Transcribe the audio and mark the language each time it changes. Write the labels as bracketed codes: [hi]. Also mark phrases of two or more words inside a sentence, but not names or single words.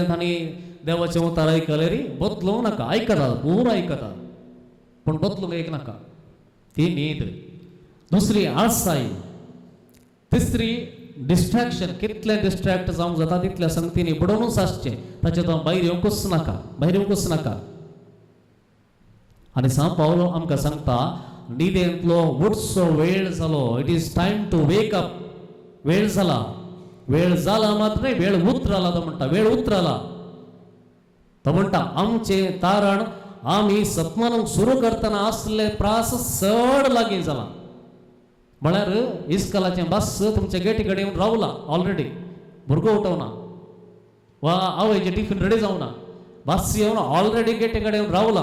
[kok] तांणी देवाचें उतार आयकल्यार बदलूंक नाका आयकता पूर आयकता पूण बदलूंक एक नाका ती न्हीद दुसरी आळसाय तिसरी डिस्ट्रॅक्शन कितले डिस्ट्रॅक्ट जावंक जाता तितल्या संगतींनी बुडोवनूच आसचें ताचे भायर येवंकूच नाका आनी सांग पावलो आमकां सांगता न्हिदेंतलो उठचो वेळ जालो. [en] it is time to wake up. [mr] वेळ झाला. वेळ झाला मात्र नाही, वेळ उतरला तो म्हणटा. [kok] वेळ उतरला तो म्हणटा आमचे तारण आम्ही सत्मानूंक सुरू करतना असले प्रास चड लागीं जाला. म्हळ्यार इस्कॉलाचें बस तुमच्या गेटी कडेन येवन रावला ऑलरेडी. भुरगो उठवना वा आवयचें टिफीन रेडी जावना, बस येवन ऑलरेडी गेटी कडेन येवन रावला.